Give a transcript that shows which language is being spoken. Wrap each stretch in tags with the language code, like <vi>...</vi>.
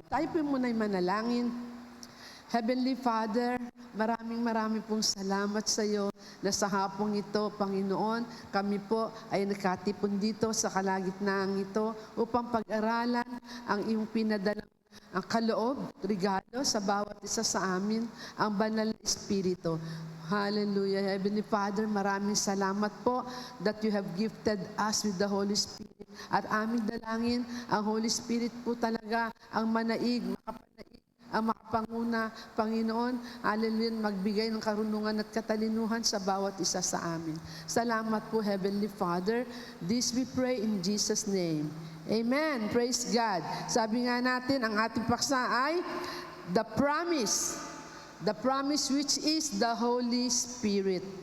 <tl>Tayo po muna'y manalangin. Heavenly Father, maraming pong salamat sa iyo na sa hapong ito, Panginoon, kami po ay nakatipon dito sa kalagitnaan ito upang pag-aralan ang iyong pinadalang ang kaloob, regalo sa bawat isa sa amin, ang banal na Espiritu. Hallelujah.</tl> <en>Heavenly Father,</en> <tl>maraming salamat po</tl> <en>that you have gifted us with the Holy Spirit.</en> <tl>At aming dalangin, ang Holy Spirit po talaga ang manaig, makapanaig, ang makapanguna, Panginoon, hallelujah, magbigay ng karunungan at katalinuhan sa bawat isa sa amin. Salamat po, Heavenly Father.</tl> <en>This we pray in Jesus' name. Amen. Praise God.</en> <tl>Sabi nga natin, ang ating paksa ay the promise.</tl> <en>The promise which is the Holy Spirit.</en>